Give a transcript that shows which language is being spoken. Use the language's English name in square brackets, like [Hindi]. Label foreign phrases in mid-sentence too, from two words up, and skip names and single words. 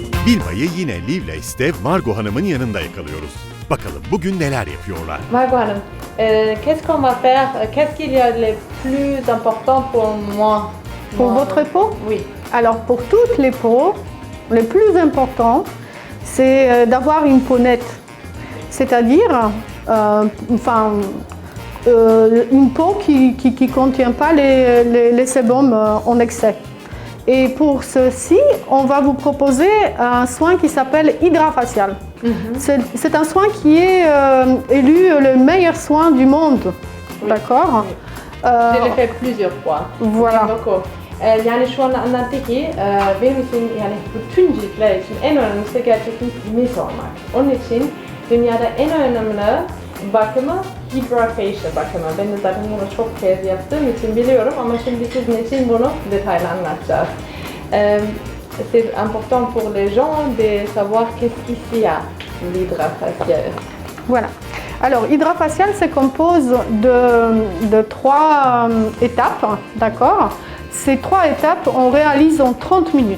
[Turkish] Vilma'yı yine Liv ile Steve, Margot Hanım'ın yanında yakalıyoruz. Bakalım bugün neler yapıyorlar? Margot Hanım, [French] qu'est-ce qu'on va faire? Qu'est-ce qu'il y a de plus important pour moi? Pour votre peau? Oui. Alors pour toutes les peaux, le plus important, c'est d'avoir une peau nette. C'est-à-dire, une peau qui ne contient pas les sébums en excès. Et pour ceci, on va vous proposer un soin qui s'appelle Hydrafacial. C'est un soin qui est élu le meilleur soin du monde. Oui. D'accord? Oui. Je l'ai fait plusieurs fois. Voilà. [Turkish] Yani şu an anlattı ki benim için yani bütün ciltler için en önemlisi gerçekten temiz olmak. Onun için dünyada en önemli bakımı Hydrafacial bakımı. Ben de zaten bunu çok kez yaptığım için biliyorum ama şimdi sizin için bunu detaylı anlatacağız. [French] C'est important pour les gens de savoir qu'est-ce qu'il y a l'hydrafacial. Voilà. Alors, Hydrafacial se compose de trois étapes, d'accord? Ces trois étapes, on réalise en 30 minutes.